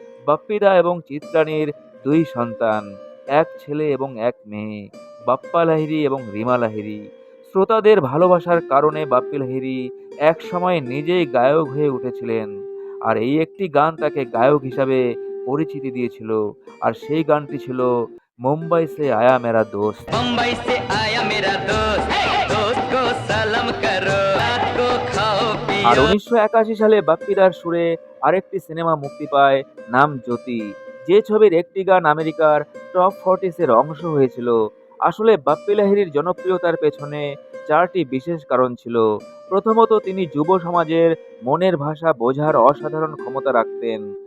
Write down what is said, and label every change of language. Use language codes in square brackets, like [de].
[bn] বাপ্পিদা এবং চিত্রাণীর দুই সন্তান, এক ছেলে এবং এক মেয়ে, বাপ্পা লাহিড়ী এবং রিমা লাহিড়ী। শ্রোতাদের ভালোবাসার কারণে বাপ্পি লাহিড়ী এক সময় নিজেই গায়ক হয়ে উঠেছিলেন, আর এই একটি গান তাকে গায়ক হিসাবে পরিচিতি দিয়েছিল। আর সেই গানটি ছিল মুম্বাই সে আয়া মেরা দোস্ত। [hi] मुंबई से आया मेरा दोस्त दोस्त को सलाम करो रात को खाओ [bn] আর [hi] पियो [bn] ১৯৮১ সালে বাপ্পিদার সুরে আরেকটি সিনেমা মুক্তি পায়, নাম জ্যোতি, যে ছবির একটি গান আমেরিকার টপ 40 এর অংশ হয়েছিল। আসলে বাপ্পি লাহিড়ীর জনপ্রিয়তার পেছনে চারটি বিশেষ কারণ ছিল। প্রথমত, তিনি যুব সমাজের মনের ভাষা বোঝার অসাধারণ ক্ষমতা রাখতেন।